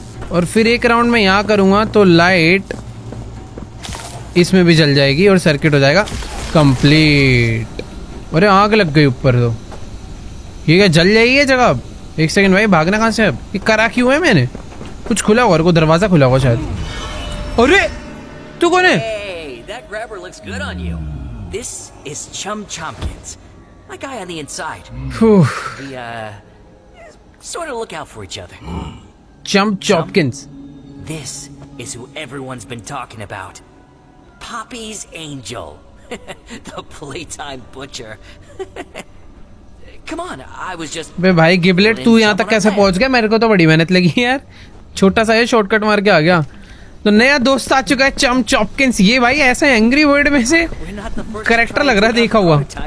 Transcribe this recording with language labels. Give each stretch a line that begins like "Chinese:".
Hindi: और फिर एक राउंड मैं यहाँ करूँगा तो लाइट इसमें भी जल जाएगी और सर्किट हो जाएगा कंप्लीट। अरे आग लग गई ऊपर, तो ये क्या जल जाएगी ये जगह? अब 1 सेकंड भाई, भागना कहाँ से? अब ये करा क्यों है मैंने? कुछ खुला हुआ, को दरवाजा खुला हुआ शायद। अरे तू कौन है?
English: Hey, that grabber looks good on you. This is Chum Chompkins, my guy on the inside. We sort of look out for each other. Chum Chompkins. This is who everyone's been talking about. Poppy's angel, the playtime butcher. Come on, I was just.
Hindi: बे भाई गिबलेट, तू यहाँ तक कैसे पहुंच गया? मेरे को तो बड़ी मेहनत लगी यार, छोटा सा ये शॉर्टकट मार के आ गया। तो नया दोस्त आ चुका है चम चॉपकिंस। ये भाई ऐसा एंग्री बर्ड में से कैरेक्टर लग रहा है देखा हुआ।